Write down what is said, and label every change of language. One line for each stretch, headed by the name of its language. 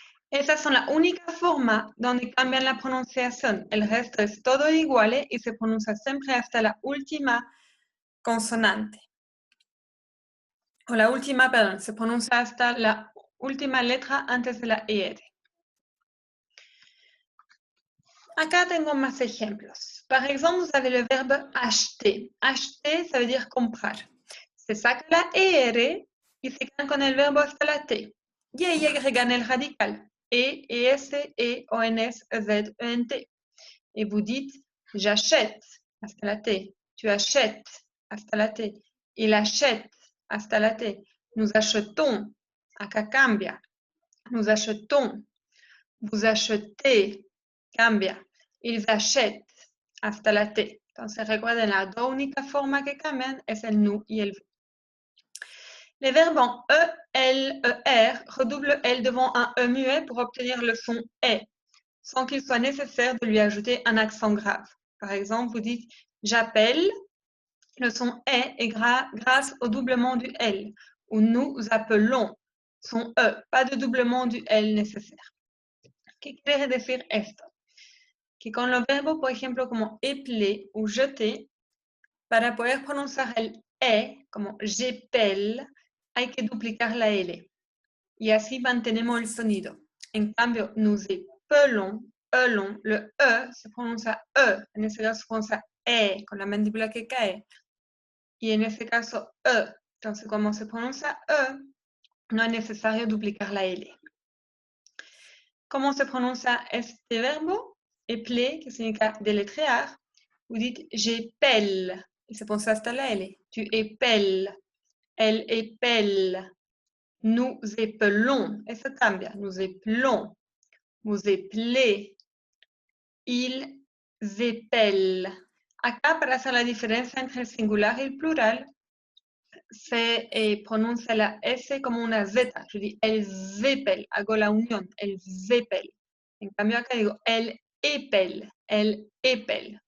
Spanish: Esas son la única forma donde cambian la pronunciación. El resto es todo igual y se pronuncia siempre hasta la última consonante. O la última, perdón, se pronuncia hasta la última letra antes de la ER. Acá tengo más ejemplos.
French: Par exemple, vous avez le verbe acheter. Acheter, ça veut dire comprar.
Spanish: Se saca la ER y se quedan con el verbo hasta la T. Y ahí agregan el radical. E, ES, E, ONS, EZ, ENT.
French: Et vous dites, j'achète,
Spanish: hasta la T.
French: Tu achètes,
Spanish: hasta la T.
French: Il achète,
Spanish: hasta la T.
French: Nous achetons,
Spanish: acá cambia.
French: Nous achetons. Vous achetez,
Spanish: cambia.
French: Ils achètent,
Spanish: hasta la T. Entonces recuerden, la dos única forma que cambian es el nous y el vous.
French: Les verbes en E, L, ER redoublent L devant un E muet pour obtenir le son E, sans qu'il soit nécessaire de lui ajouter un accent grave. Par exemple, vous dites « j'appelle », le son E est grâce au doublement du L, ou « nous appelons », son E, pas de doublement du L nécessaire.
Spanish: ¿Qué quiere decir esto? Que con los verbos, por ejemplo, como épeler ou jeter, para poder pronunciar el E, como j'épelle, hay que duplicar la L. Y así mantenemos el sonido. En cambio,
French: nous épelons, le E
Spanish: se pronuncia E, en este caso se pronuncia E, con la mandíbula que cae. Y en este caso, E. Entonces, como se pronuncia E, no es necesario duplicar la L. ¿Cómo se pronuncia este verbo? Épeler, que significa deletrear.
French: Vous dites j'épelle,
Spanish: y se pronuncia hasta la L.
French: Tu épelles, elle épelle.
Spanish: Nous épelons, eso cambia.
French: Nous épelons, vous épelez, ils épellent.
Spanish: Acá, para hacer la diferencia entre el singular y el plural, se pronuncia la S como una Z.
French: Je dis elles épellent,
Spanish: hago la unión,
French: elles épellent.
Spanish: En cambio acá digo
French: elle épelle.